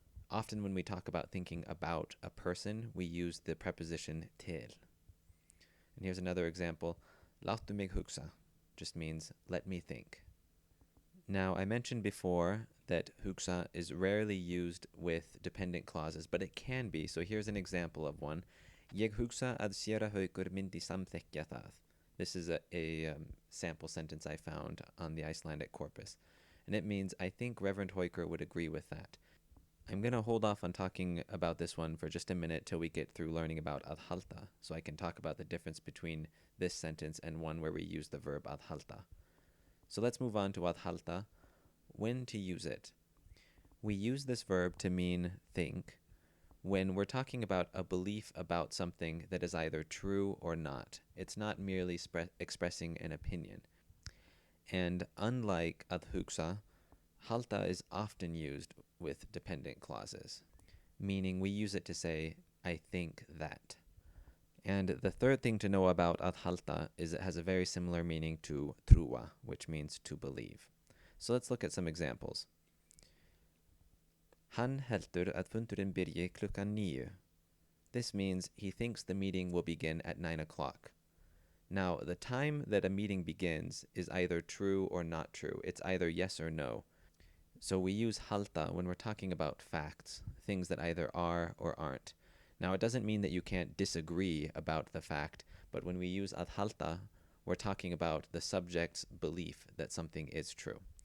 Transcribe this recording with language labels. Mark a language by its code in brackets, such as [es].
[en] Often when we talk about thinking about a person, we use the preposition til. And here's another example. [is] Láttu mig hugsa [en] just means let me think. Now, I mentioned before that hugsa is rarely used with dependent clauses, but it can be. So here's an example of one. [is] Ég hugsa að séra Haukur myndi samþykkja það. [en] This is a sample sentence I found on the Icelandic corpus. And it means, I think Reverend Haukur would agree with that. I'm going to hold off on talking about this one for just a minute till we get through learning about að halda, so I can talk about the difference between this sentence and one where we use the verb að halda. So let's move on to að halda. When to use it? We use this verb to mean think when we're talking about a belief about something that is either true or not. It's not merely expressing an opinion. And unlike að hugsa, halda is often used with dependent clauses, meaning we use it to say, I think that. And the third thing to know about að halda is it has a very similar meaning to trúa, which means to believe. So let's look at some examples. [is] Hann heldur að fundurinn byrji klukkan 9. [en] This means he thinks the meeting will begin at 9 o'clock. Now, the time that a meeting begins is either true or not true. It's either yes or no. So we use halda when we're talking about facts, things that either are or aren't. Now, it doesn't mean that you can't disagree about the fact, but when we use að halda, we're talking about the subject's belief that something is true.